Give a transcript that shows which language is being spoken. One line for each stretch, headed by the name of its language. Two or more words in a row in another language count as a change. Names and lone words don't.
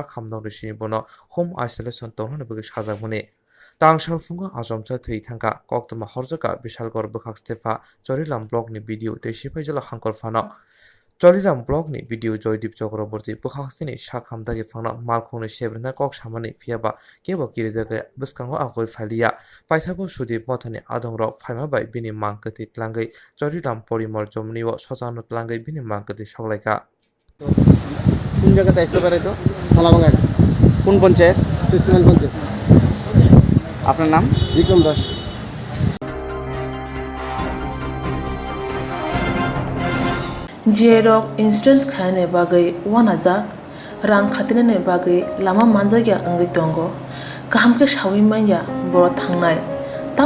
Kok Borok: hamdang rishini bono
English: home isolation
Kok Borok: tongrani bagi sajak mani tangsal fungo ajomcha thei thangka Koktwma horjaka Bishalgor bukhak stefa Chorilam blog ni video tesipai jala hangkor fano Chorilam blog ni video Joydip Chakraborty bukhakstini shak hamdagi fangna malkhungni sebrina kok samani phiaba kebo kirijaka buskango agoi phaliya paithago Sudip Mothani adongrok phaima bai bini mangkati tlangai Chorilam Porimol Jomni o sajano tlangai bini mangkati soklaika
Bangla: কোন জায়গাতে আসতে পারে তো থালাবাগান কোন পঞ্চায়েত? সিস্টেমেন্ট পঞ্চায়েত। আপনার নাম? বিক্রম দাস।
Kok Borok: Jerok insurance khane bagai wanajak rang khatinane bagai lama manjagya angai tongo kaham ke shawi manya boro thangnai tam